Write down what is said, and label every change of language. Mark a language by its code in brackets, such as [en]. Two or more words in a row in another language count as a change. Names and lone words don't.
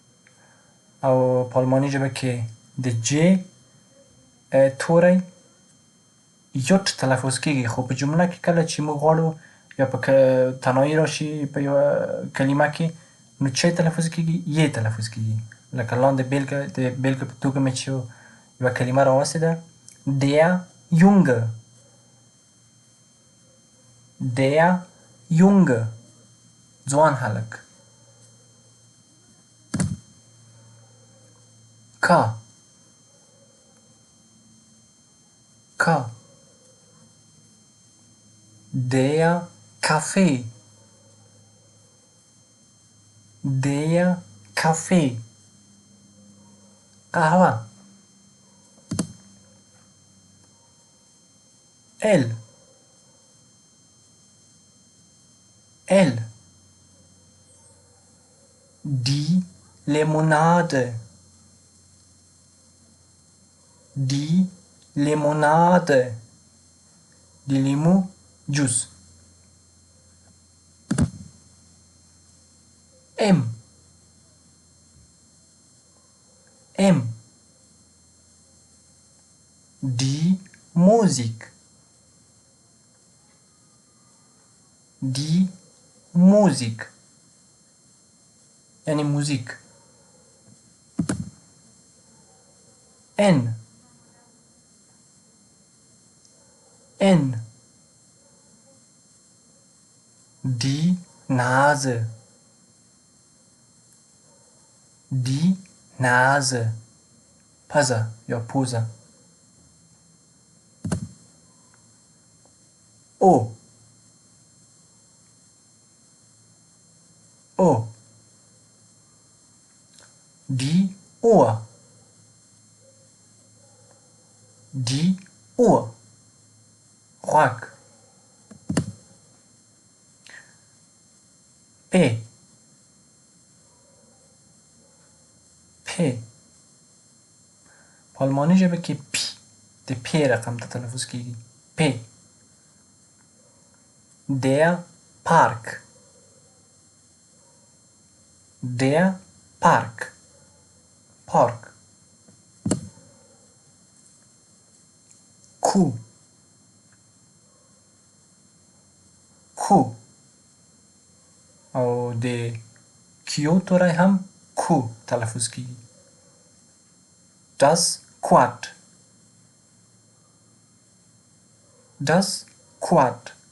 [ps] او په آلماني ژبه کې د J توری یوت تلفظ کېږي، خو په جمله کې کله چې موږ غواړو یا په تنهایي راشي په یوه کلمه کې، نو چی تلفظ کېږي؟ یې تلفظ کېږي. لکه لاندې د بېلګې په توګه مې چې یوه کلمه راوستې ده: [de] Der Junge. Der Junge. [ps] ځوان هلک. [de] K. K. Der Kaffee. Der Kaffee. [ps] قهوه. El. [de] El. Die Limonade. Die Limonade. [ps] د لیمو جوس. [de] M. M. Die Musik. Die Musik. [ps] یعنی موزیک. [de] N. N. Die Nase. Die Nase. [ps] پزه یا پوزه. [de] O. O. Die Uhr. Die Uhr. [ps] غوږ. P. [de] P. [ps] په آلماني ژبه کې پی د پی رقم ته تلفظ کېږي. [de] P. Der Park. Der Park. Park. Q. Q. [ps] او د کیو توری هم کو تلفظ کېږي. [de] Das Quad. Das Quad.